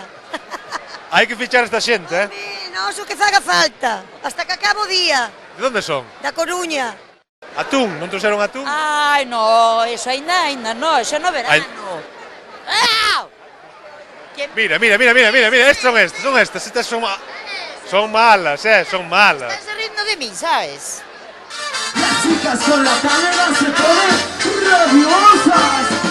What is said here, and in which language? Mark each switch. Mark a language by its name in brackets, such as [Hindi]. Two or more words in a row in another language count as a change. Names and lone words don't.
[Galician] Hai que fichar esta xente, Non, o que faga falta, hasta que acabo o día. De onde son? Da Coruña. Atún, non trouxeron atún? [Spanish] Ai, no, eso ainda no, [Galician] eso no verano. [Spanish] Mira, estas son malas, son malas. Estás riendo de mí, ¿sabes? Las chicas con la cadera se ponen rabiosas.